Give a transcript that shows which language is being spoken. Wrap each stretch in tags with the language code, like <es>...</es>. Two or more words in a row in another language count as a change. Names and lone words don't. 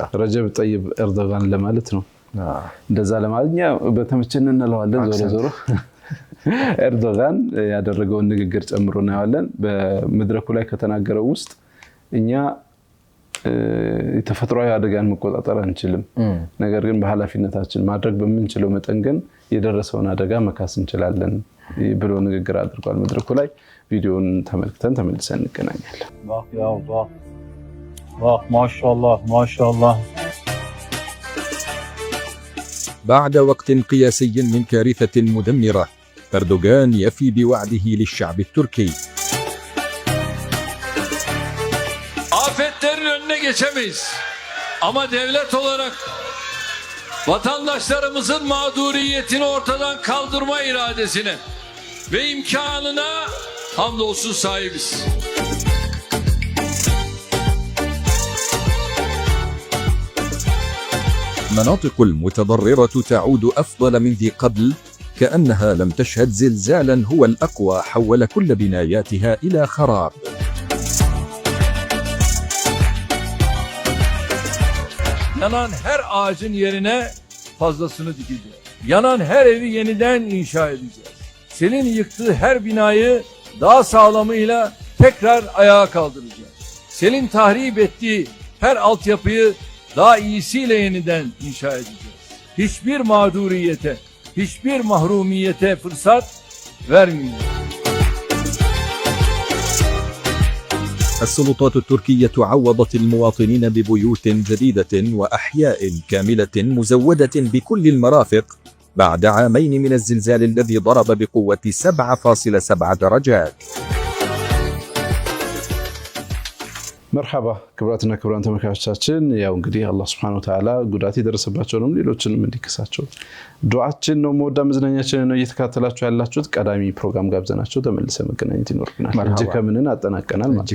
<am>ረጀብ ጠይብ ኤርዶጋን ለማለት ነው። እንደዛ ለማለኛ በተመቸን እንለዋለን። ዞሮ ኤርዶጋን ያደረገውን ንግግር ጨምሮ እናያለን። በመድረኩ ላይ ከተናገረው ውስጥ እኛ የተፈጥሯዊ አደጋን መቆጣጠር አንችልም፣ ነገር ግን በኃላፊነታችን ማድረግ በምንችለው መጠን ግን የደረሰውን አደጋ መካስ እንችላለን ብሎ ንግግር አድርጓል መድረኩ ላይ። ቪዲዮውን ተመልክተን ተመልሰን እንገናኛለን። ማሻአላህ</am> <ar>بعد وقت قياسي من كارثة مدمرة، أردوغان يفي بوعده للشعب التركي.</ar> <tr>Afetlerin önüne geçemeyiz. Ama devlet olarak vatandaşlarımızın mağduriyetini ortadan kaldırma iradesine ve imkanına hamdolsun sahibiz.</tr> <ar>المناطق المتضررة تعود أفضل من ذي قبل، كأنها لم تشهد زلزالا هو الأقوى حول كل بناياتها إلى خراب.</ar> <tr>Yanan her ağacın yerine fazlasını dikeceğiz. Yanan her evi yeniden inşa edeceğiz. Senin yıktığı her binayı daha sağlamıyla tekrar ayağa kaldıracağız. Senin tahrip ettiği her altyapıyı daha iyisiyle yeniden inşa edeceğiz. Hiçbir mağduriyete, hiçbir mahrumiyete fırsat vermeyeceğiz.</tr> <ar>السلطات التركية عوضت المواطنين ببيوت جديدة وأحياء كاملة مزودة بكل المرافق بعد عامين من الزلزال الذي ضرب بقوة 7.7 درجات.</ar> <am>መርሐባ ክብራትና ክብራን ተመልካቾቻችን፣ ያው እንግዲህ አላህ</am> <ar>سبحانه وتعالى</ar> <am>ጉዳት የደረሰባቸውንም ሌሎችንም እንዲከሳቸው ዱዓችን ነው። መወዳ መዝናኛችን ነው እየተከታተላችሁ ያላችሁት። ቀዳሚ ፕሮግራም ጋብዘናችሁ ተመልሰን መገናኘት ይኖርብናል። እጅ ከምንን አጠናቀናል ማለት</am>